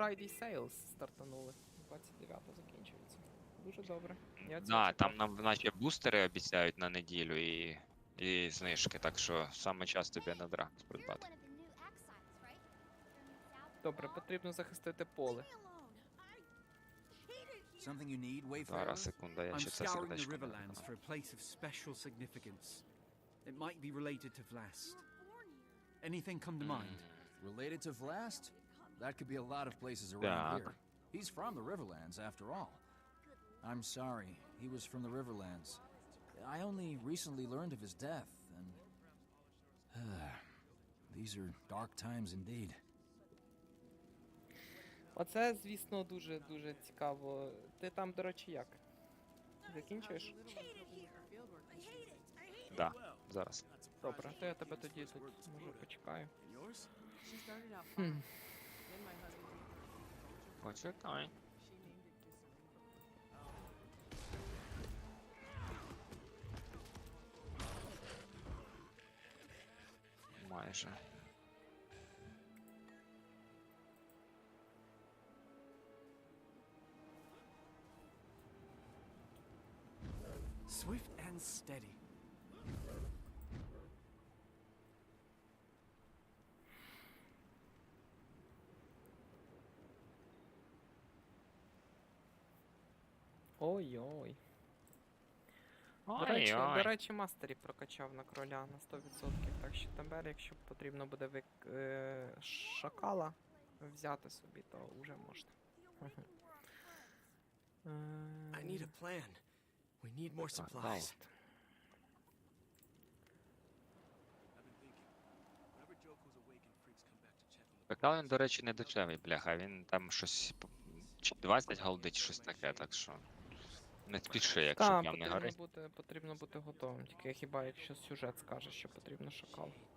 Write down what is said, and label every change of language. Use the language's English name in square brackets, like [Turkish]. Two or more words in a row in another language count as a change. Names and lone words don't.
[English] Friday Sales [Ukrainian] стартанули. 29-го закінчується. Дуже добре. Я це Да, чекав. там нам наче бустери обіцяють на неділю і знижки, так що саме час тобі на драгус придбати. Добре, потрібно захистити поле. [English] Something you need, Wayfarer? [Ukrainian] Зараз, секунда, я [English] I'm [Ukrainian] ще це [English] scouring the [Ukrainian] сердечко не [English] Riverlands for [Ukrainian] виконав. [English] a place of special significance. It might be related to Vlast. Anything come to mind? Related to Vlast? That could be a lot of places around [Ukrainian] Так. [English] here. He's from the Riverlands, after all. I'm sorry, he was from the Riverlands. I only recently learned of his death, and... These are dark times indeed. [Ukrainian] Оце, звісно, дуже цікаво. Ти там, до речі, як? Закінчуєш? Да, зараз. Добре, то я тебе тоді тут може почекаю. Почекай. Майже. [English] Swift and steady. [Ukrainian] Ой-ой. До Ой-ой. речі, мастері прокачав на кроля на 100%, так що тепер, якщо потрібно буде шакала взяти собі, то вже можна. [English] I need a plan. We need more supplies. Даут. [Ukrainian] Какал він, до речі, не дешевий, бляха, він там щось чи 20 голди, чи щось таке, так що не спіши, якщо Так, прям не горить. потрібно бути готовим, тільки хіба якщо сюжет скаже, що потрібно шакал.